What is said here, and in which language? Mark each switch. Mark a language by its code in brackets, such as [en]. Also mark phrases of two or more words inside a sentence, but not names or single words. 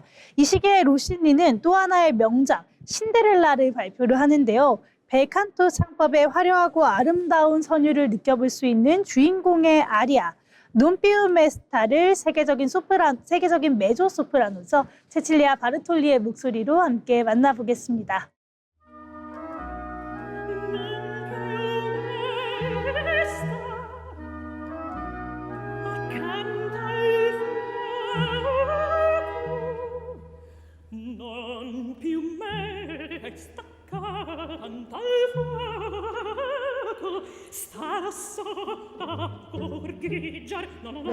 [ko] 이 시기에 로시니는 또 하나의 명작 신데렐라를 발표를 하는데요. 벨칸토 창법의 화려하고 아름다운 선율을 느껴볼 수 있는 주인공의 아리아 논피우메스타를 세계적인 메조 소프라노죠. 체칠리아 바르톨리의 목소리로 함께 만나보겠습니다. [it] Non più me staccante al fuoco starò a gorgheggiar no